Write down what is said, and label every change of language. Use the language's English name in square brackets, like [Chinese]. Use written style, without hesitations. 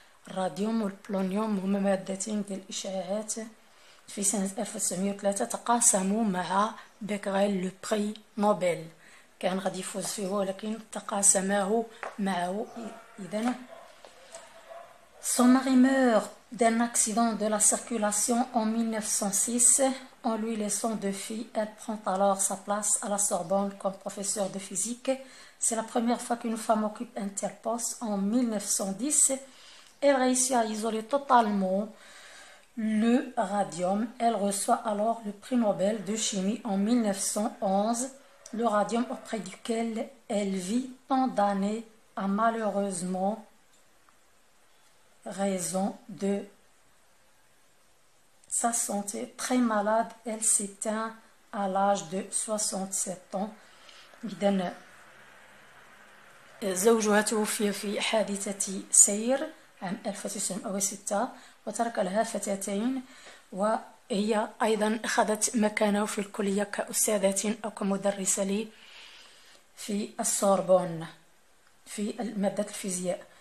[Arabic] الراديوم والبلونيوم هما مادتين ديال الإشعاعات. في سنة 1903 تقاسموا مع بيكغيل لو بري نوبل، كان غادي يفوز فيه ولكن تقاسماه معه. [French] إذن son mari meurt d'un accident de la circulation en 1906 en lui laissant deux filles. Elle prend alors sa place à la Sorbonne comme professeure de physique. C'est la première fois qu'une femme occupe un tel poste. En 1910, elle réussit à isoler totalement le radium. Elle reçoit alors le prix Nobel de chimie en 1911. Le radium auprès duquel elle vit tant d'années a malheureusement raison de sa santé. Très malade, elle s'éteint à l'âge de 67 ans. [Arabic] إذن زوجها توفي في حادثة سير عام 1906 وترك لها فتاتين، وهي أيضا أخذت مكانه في الكلية كأستاذة أو كمدرسة لي في السوربون في مادة الفيزياء.